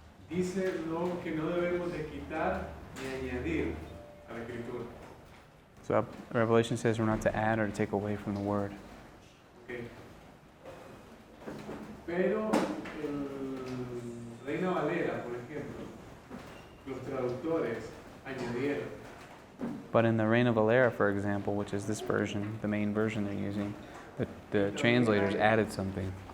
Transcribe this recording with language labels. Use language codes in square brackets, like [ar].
[es] dice que no debemos de quitar ni añadir a la escritura. [en] So Revelation says we're not to add or to take away from the word. Okay. [es] Pero el Reina Valera, por ejemplo, los traductores añadieron. [en] But in the Reina Valera, for example, which is this version, the main version they're using, the translators added something.